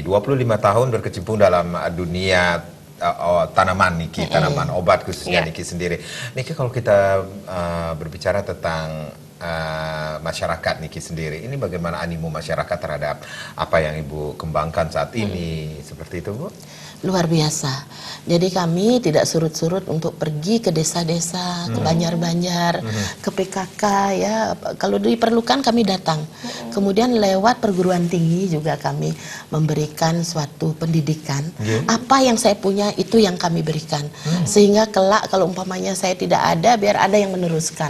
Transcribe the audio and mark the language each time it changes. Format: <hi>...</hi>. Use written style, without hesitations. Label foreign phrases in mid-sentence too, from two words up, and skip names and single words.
<id>25 tahun berkecimpung dalam dunia tanaman niki, tanaman obat khususnya niki sendiri. Niki kalau kita berbicara tentang masyarakat niki sendiri, ini bagaimana animo masyarakat terhadap apa yang Ibu kembangkan saat ini, seperti itu Bu? Luar biasa. Jadi kami tidak surut-surut untuk pergi ke desa-desa, ke banjar-banjar, ke PKK ya. Kalau diperlukan kami datang. Kemudian lewat perguruan tinggi juga kami memberikan suatu pendidikan. Apa yang saya punya itu yang kami berikan. Sehingga kelak kalau umpamanya saya tidak ada, biar ada yang meneruskan.</id>